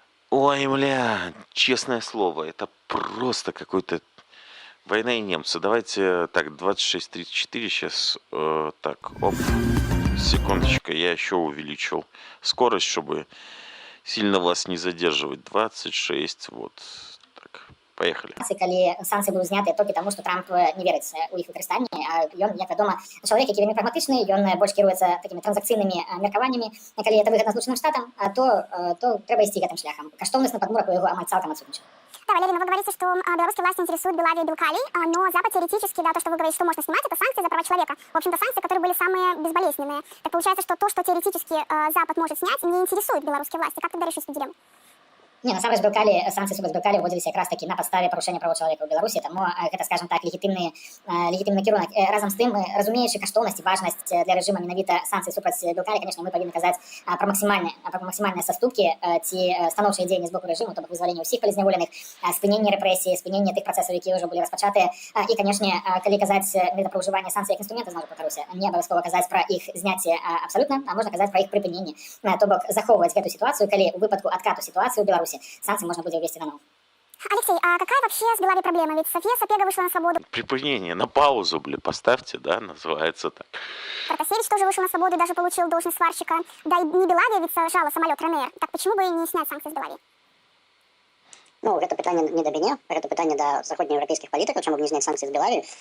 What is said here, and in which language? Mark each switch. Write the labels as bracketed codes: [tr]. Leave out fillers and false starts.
[ru] Ой, бля, честное слово, это просто какой-то война и немцы. Давайте, так, 26:34 сейчас, так, оп, секундочку, я еще увеличил скорость, чтобы сильно вас не задерживать, 26, вот, так. Поехали. [be] Калі санкцыі будуць знятыя толькі таму, што Трамп не верыць у іх выкарыстанне, а ён, як вядома, чалавек, які вельмі прагматычны, ён больш кіруецца такімі транзакцыйнымі меркаваннямі. Калі [ru] это [be] выгадна Злучаным Штатам, то трэба ісці гэтым шляхам. Каштоўнасць на падмурак у яго амаль цалкам адсутнічае. [ru] Да, Валерий, вы говорите, что белорусские власти интересуют Белавию и Белкалий, но Запад теоретически, да, то, что вы говорите, что можно снимать, это санкции за права человека. В общем-то, санкции, которые были самые безболезненные. Так получается, что то, что теоретически Запад может снять, не интересует белорусские власти. Как тогда решить эту дилемму? [be] Не, насамрэч санкцыі супраць Белкалі ўводзіліся якраз такі на падставе парушэння правоў чалавека ў Беларусі, таму гэта, скажем так, легітымны кірунак. Разам з тым, разумеючы каштоўнасць і важнасць для рэжыма менавіта санкцый супраць Белкалі, [ru] конечно, [be] мы павінны казаць пра максімальныя саступкі ці станоўчыя дзеянні з боку рэжыму, то бок вызваленне ўсіх палізняволеных, спыненне рэпрэсій, спыненне тых працэсаў, якія ўжо былі распачатыя. І, канешне, калі казаць менавіта пра ўжыванне санкцый як інструмента, зноў паўтаруся, не абавязкова казаць пра іх зняцце абсалютна, а можна казаць пра іх прыпыненне. То бок захоўваць гэту сітуацыю, калі ў выпадку адкату сітуацыі ў Беларусі [ru] санкции можно будет ввести наново. Алексей, а какая вообще с Белавией проблема? Ведь София Сапега вышла на свободу. Припынение на паузу, бля, поставьте, да, называется так. Протасевич тоже вышел на свободу и даже получил должность сварщика. Да и не Белавия ведь сажала самолет РНР. Так почему бы и не снять санкции с Белавии? [be] Ну, это питание не до меня, это питание до заходнеевропейских политиков, чему бы не снять санкции с Белавии.